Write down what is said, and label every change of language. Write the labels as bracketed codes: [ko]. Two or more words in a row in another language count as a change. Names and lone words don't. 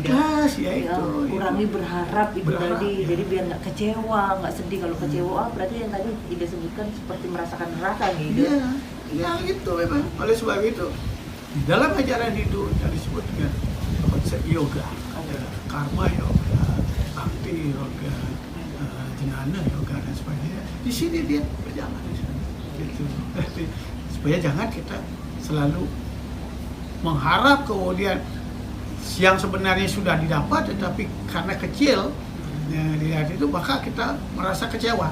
[id] Ikhlas ya itu. Kurangi berharap itu tadi. Ya. Jadi biar nggak kecewa, nggak sedih kalau kecewa. Berarti yang tadi Ida sebutkan seperti merasakan neraka gitu. Iya, ya itu memang. Oleh sebab itu di dalam ajaran Hindu yang disebut dengan konsep yoga, ada karma yoga, bhakti yoga, jnana yoga dan sebagainya. Di sini dia berjalan di sana. Gitu. Supaya jangan kita selalu mengharap kemudian yang sebenarnya sudah didapat, tetapi karena kecil dilihat itu maka kita merasa kecewa.